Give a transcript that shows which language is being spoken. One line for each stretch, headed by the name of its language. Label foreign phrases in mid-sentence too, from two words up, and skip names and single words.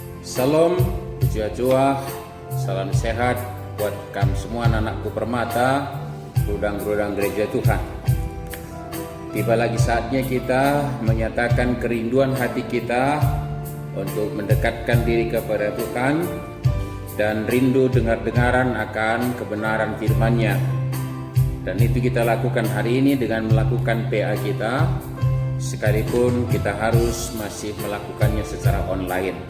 Indonesian: Salam, jua-jua, salam sehat buat kamu semua anak-anakku permata, rudang-rudang gereja Tuhan. Tiba lagi saatnya kita menyatakan kerinduan hati kita untuk mendekatkan diri kepada Tuhan dan rindu dengar-dengaran akan kebenaran firman-Nya. Dan itu kita lakukan hari ini dengan melakukan PA kita, sekalipun kita harus masih melakukannya secara online.